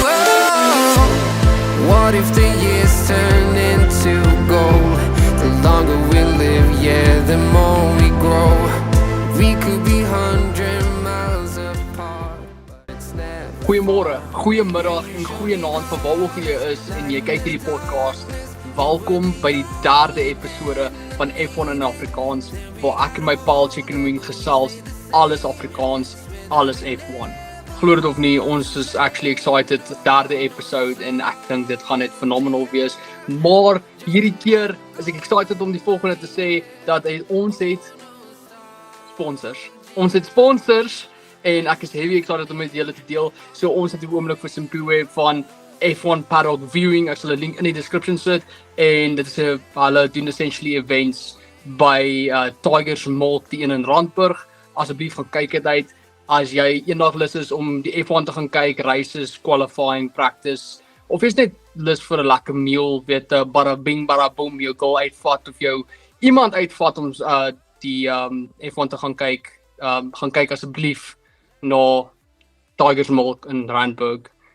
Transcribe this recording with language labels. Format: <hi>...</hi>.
<en>Oh, what if the years turn into gold? The longer we live, yeah, the more we grow. We could be 100 miles apart, but it's never.</en> <af>Goeiemôre, goeiemiddag en goeienaand vir waar ook jy is en jy kyk hierdie podcast. Welkom by die 3de episode van F1 in Afrikaans, waar ek en my paal Chicken Wing gesels, alles Afrikaans, alles F1. Glo dit of nie, ons is actually excited, 3de episode en ek dink dit gaan net phenomenal wees. Maar hierdie keer is ek excited om die volgende te sê dat ons het sponsors. Ons het sponsors en ek is heavy excited om met julle te deel. So ons het die oomblik vir Simpiwe van F1 Paddock Viewing. Ek sal 'n link in die description sit en dit is hulle doen essentially events by Tigers Milk die een in Randburg. Asseblief gaan kyk dit uit. As jy eendag lus is om die F1 te gaan kyk, races, qualifying, practice, of jy's net lus vir 'n lekker meal, weet bada bing bada boom, jou girl uitvat of jou iemand uitvat om die F1 te gaan kyk asseblief na Tigers Milk in Randburg.</af>